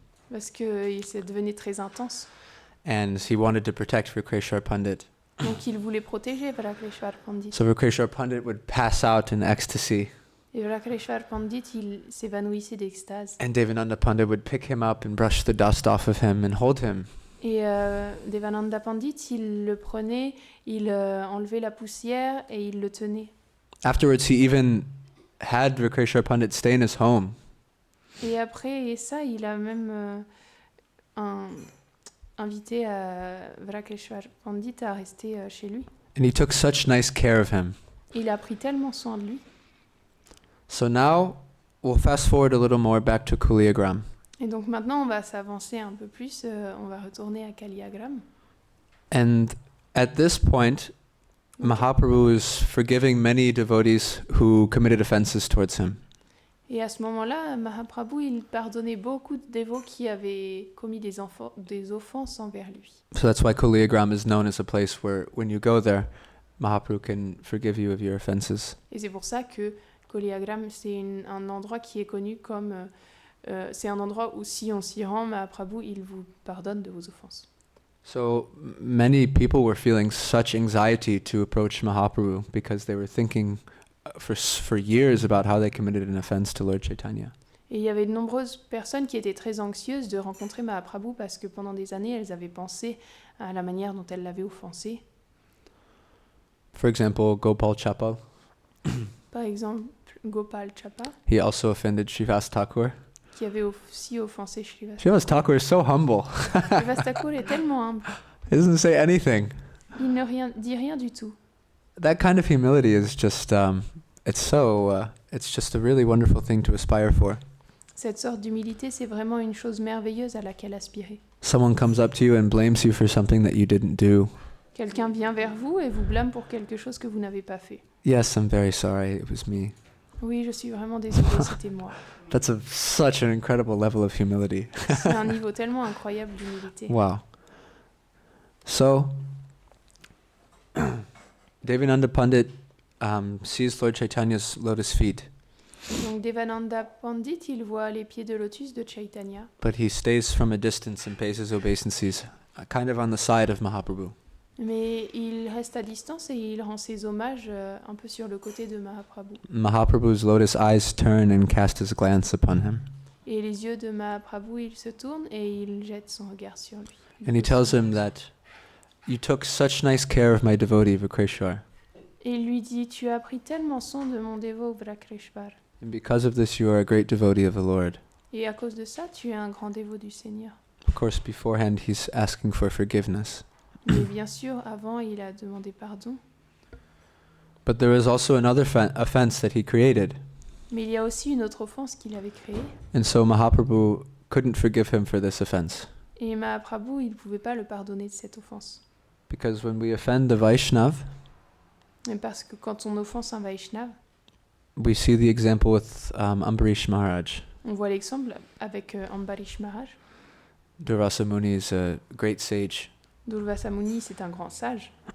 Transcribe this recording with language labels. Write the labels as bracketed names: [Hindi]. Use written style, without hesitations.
[French] parce que ça devenait très intense. [English] And he wanted to protect Vikreshwar Pandit. [French] Donc il voulait protéger Vrakreshwar Pandit. [English] So Vikreshwar Pandit would pass out in ecstasy. [French] Et Vrakreshwar Pandit, il s'évanouissait d'extase. [English] And Devananda Pandit would pick him up and brush the dust off of him and hold him. [French] Et Devananda Pandit, il le prenait, il enlevait la poussière et il le tenait. [English] Afterwards, he even had Vikreshwar Pandit stay in his home. [French] Et après ça, il a même invité Vrakreshwar Pandit à rester chez lui. [English] And he took such nice care of him. [French] Il a pris tellement soin de lui. [English] So now, we'll fast forward a little more back to Kuliyagram. [French] Et donc maintenant, on va s'avancer un peu plus, on va retourner à Kaliyagram. [English] And at this point, Mahaprabhu is forgiving many devotees who committed offenses towards him. [French] Et à ce moment-là, Mahaprabhu, il pardonnait beaucoup de dévots qui avaient commis des offenses envers lui. [English] So that's why Kuliyagram is known as a place where when you go there, Mahaprabhu can forgive you of your offenses. [French] Et c'est pour ça que Kaliyagram, c'est un endroit qui est connu comme... c'est un endroit où si on s'y rend, Mahaprabhu, il vous pardonne de vos offenses. [English] So many people were feeling such anxiety to approach Mahaprabhu because they were thinking for years about how they committed an offense to Lord Chaitanya. [French] Et il y avait de nombreuses personnes qui étaient très anxieuses de rencontrer Mahaprabhu parce que pendant des années, elles avaient pensé à la manière dont elles l'avaient offensé. [English] For example, Gopal Chapal, [French] Par exemple, Gopal Chappa, [English] he also offended Srivas Thakur. [French] qui avait aussi offensé Srivas. [English] Srivas Thakur is so humble. [French] Srivas Thakur est tellement humble. [English] He doesn't say anything. [French] Il ne dit rien du tout. [English] That kind of humility is just, it's just a really wonderful thing to aspire for. [French] Cette sorte d'humilité, c'est vraiment une chose merveilleuse à laquelle aspirer. [English] Someone comes up to you and blames you for something that you didn't do. [French] Quelqu'un vient vers vous et vous blâme pour quelque chose que vous n'avez pas fait. [English] Yes, I'm very sorry, it was me. [French] Oui, je suis vraiment désolée, c'était moi. [English] That's such an incredible level of humility. [French] C'est un niveau tellement incroyable d'humilité. [English] Wow. So, Devananda Pandit sees Lord Chaitanya's lotus feet, [French] Donc Devananda Pandit, il voit les pieds de lotus de Chaitanya, [English] but he stays from a distance and pays his obeisances, kind of on the side of Mahaprabhu. [French] mais il reste à distance et il rend ses hommages un peu sur le côté de Mahaprabhu. [English] Mahaprabhu's lotus eyes turn and cast his glance upon him. [French] Et les yeux de Mahaprabhu, il se tourne et il jette son regard sur lui. [English] And he tells him that, "You took such nice care of my devotee Vikreshwar, [French] Et il lui dit, tu as pris tellement soin de mon dévot Vrakreshwar. [English] and because of this you are a great devotee of the Lord." [French] Et à cause de ça, tu es un grand dévot du Seigneur. [English] Of course, beforehand he's asking for forgiveness. [French] Mais bien sûr, avant, il a demandé pardon. [English] But there was also another offense that he created. [French] Mais il y a aussi une autre offense qu'il avait créée. [English] And so Mahaprabhu couldn't forgive him for this offense. [French] Et Mahaprabhu, il ne pouvait pas le pardonner de cette offense. [English] Because when we offend the Vaishnav, [French] Et parce que quand on offense un Vaishnav, [English] we see the example with Ambarish Maharaj. [French] on voit l'exemple avec Ambarish Maharaj. [English] Durvasa Muni is a great sage, [French] Durvasa Muni, c'est un grand sage.